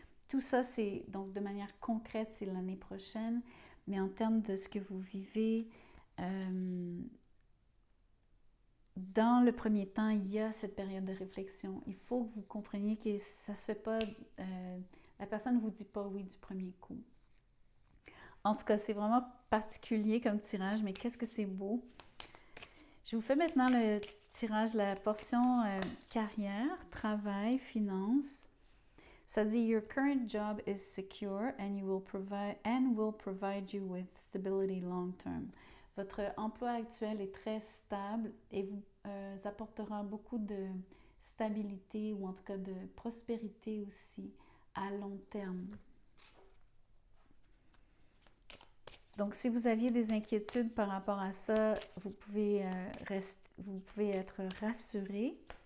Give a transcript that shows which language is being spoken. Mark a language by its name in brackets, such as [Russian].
[French] Tout ça, c'est donc de manière concrète, c'est l'année prochaine, mais en termes de ce que vous vivez, dans le premier temps, il y a cette période de réflexion. Il faut que vous compreniez que ça ne se fait pas... la personne ne vous dit pas oui du premier coup. En tout cas, c'est vraiment particulier comme tirage, mais qu'est-ce que c'est beau. Je vous fais maintenant le tirage, la portion carrière, travail, finance. Ça dit, [English] your current job is secure and will provide you with stability long term. [French] Votre emploi actuel est très stable et vous apportera beaucoup de stabilité ou en tout cas de prospérité aussi à long terme. Donc, si vous aviez des inquiétudes par rapport à ça, vous pouvez être rassuré.